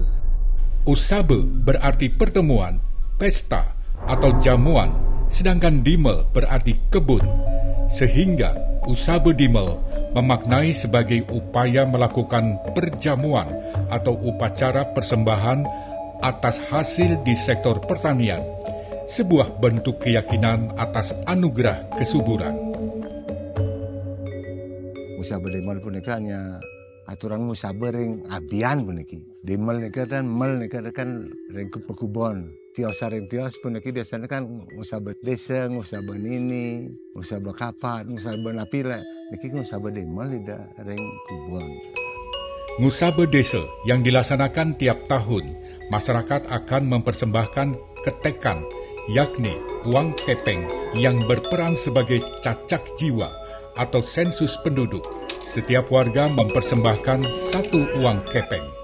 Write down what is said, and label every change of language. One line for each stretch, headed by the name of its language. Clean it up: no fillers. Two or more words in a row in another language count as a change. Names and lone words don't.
Indonesian: Usabe berarti pertemuan, pesta atau jamuan, sedangkan Dimel berarti kebun, sehingga Ngusabe Dimel memaknai sebagai upaya melakukan perjamuan atau upacara persembahan atas hasil di sektor pertanian, sebuah bentuk keyakinan atas anugerah kesuburan.
Balinese: Ngusabe Dimel punika
Indonesian: hanya aturan
Balinese: ngusabe ring abian puniki. Dimel nika dan mel nika kan ring pekubon. Tios ring tios puniki biasanya kan ngusabe desa, ngusabe nini, ngusabe kapat, ngusabe napila. Niki ngusabe Dimel tidak ring kubon.
Indonesian: Ngusabe Desa yang dilaksanakan tiap tahun, masyarakat akan mempersembahkan ketekan, yakni uang kepeng yang berperan sebagai cacak jiwa atau sensus penduduk. Setiap warga mempersembahkan 1 uang kepeng.